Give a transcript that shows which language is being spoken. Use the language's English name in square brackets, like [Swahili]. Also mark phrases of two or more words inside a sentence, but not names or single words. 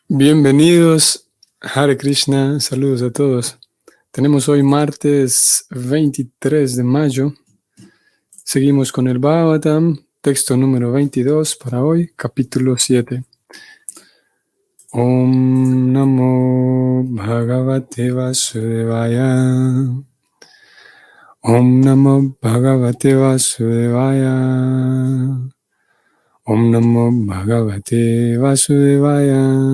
[Spanish] Bienvenidos, [Sanskrit] Hare Krishna, [Spanish] saludos a todos. Tenemos hoy martes 23 de mayo. Seguimos con el Bhagavatam, texto número 22 para hoy, capítulo 7. [Sanskrit] Om Namo Bhagavate Vasudevaya. Om Namo Bhagavate Vasudevaya. Om Namo Bhagavate Vasudevaya.